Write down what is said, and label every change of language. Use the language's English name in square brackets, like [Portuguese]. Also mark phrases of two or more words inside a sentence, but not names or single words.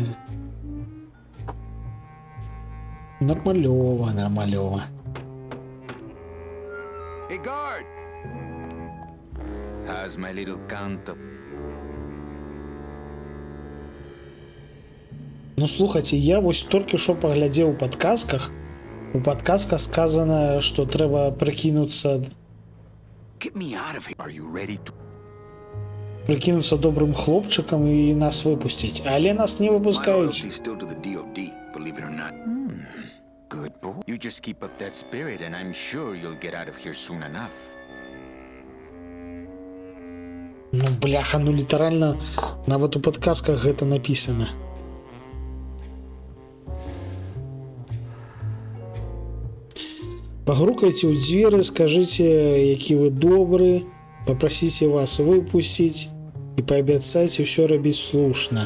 [Belarusian] Нормальово, нормальово. [English] Hey, guard! How's my little count-up? [Belarusian] Ну, слухайте, я вось толькі што паглядзеў у падказках. У падказках сказана, што трэба прыкінуцца [English] Get me out of here. Are you ready to? [Belarusian] добрым хлопчыкам і нас выпусціць. Але нас не [English] My [Belarusian] выпускаюць. [English] loyalty's still to the DOD, believe it or not. Good boy. You just keep up that spirit and I'm sure you'll get out of here soon enough. [Belarusian] Ну, бляха, ну літаральна нават у падказках гэта напісана. Пагрукайце ў дзверы, скажыце, які вы добры, папрасіце вас выпусціць і паабяцайце ўсё рабіць слушна.